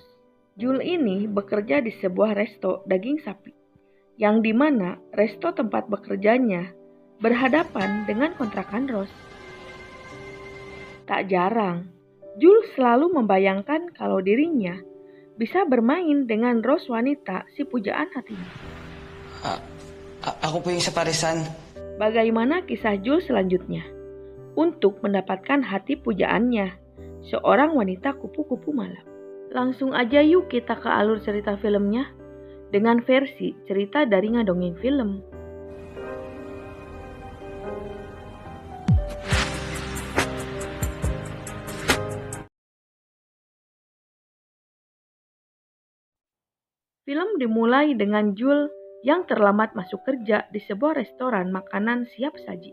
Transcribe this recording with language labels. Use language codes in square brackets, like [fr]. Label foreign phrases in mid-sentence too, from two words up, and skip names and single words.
[id] Jul ini bekerja di sebuah resto daging sapi, yang dimana resto tempat bekerjanya berhadapan dengan kontrakan Rose. Tak jarang, Jul selalu membayangkan kalau dirinya bisa bermain dengan Rose wanita si pujaan hatinya. [tl] Ako po yung sa paresan. [id] Bagaimana kisah Jul selanjutnya? Untuk mendapatkan hati pujaannya, seorang wanita kupu-kupu malam. Langsung aja yuk kita ke alur cerita filmnya dengan versi cerita dari Ngadongeng Film. Film dimulai dengan Jul yang terlambat masuk kerja di sebuah restoran makanan siap saji.